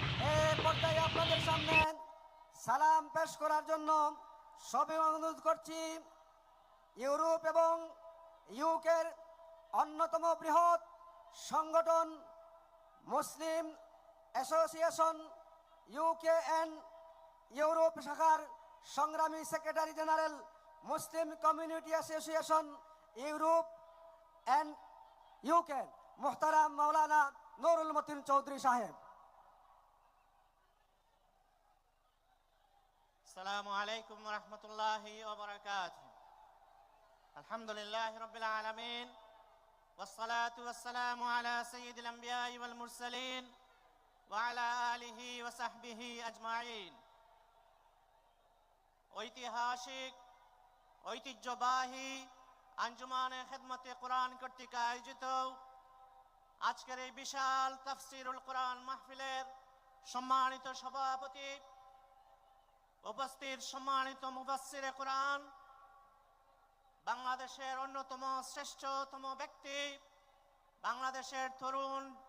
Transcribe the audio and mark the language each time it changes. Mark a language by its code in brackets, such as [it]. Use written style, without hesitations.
[bn] এই পর্যায়ে আপনাদের সামনে সালাম পেশ করার জন্য সবে অনুরোধ করছি ইউরোপ এবং ইউকের অন্যতম বৃহৎ সংগঠন মুসলিম অ্যাসোসিয়েশন ইউকে অ্যান্ড ইউরোপ শাখার সংগ্রামী secretary general Muslim community association Europe and UK মোহতারাম মাওলানা নুরুল মতিন চৌধুরী সাহেব। [ar] السلام عليكم ورحمة الله وبركاته. الحمد لله رب العالمين والصلاة والسلام على سيد الأنبياء والمرسلين وعلى آله وصحبه أجمعين. [bn] ঐতিহাসিক ঐতিহ্যবাহী আঞ্জুমানে খেদমতে কোরআন কর্তৃক আয়োজিত আজকের এই বিশাল তাফসিরুল কোরআন মাহফিলের সম্মানিত সভাপতি, উপস্থিত সম্মানিত মুফাসসিরে কোরআন, বাংলাদেশের অন্যতম শ্রেষ্ঠতম ব্যক্তি, বাংলাদেশের তরুণ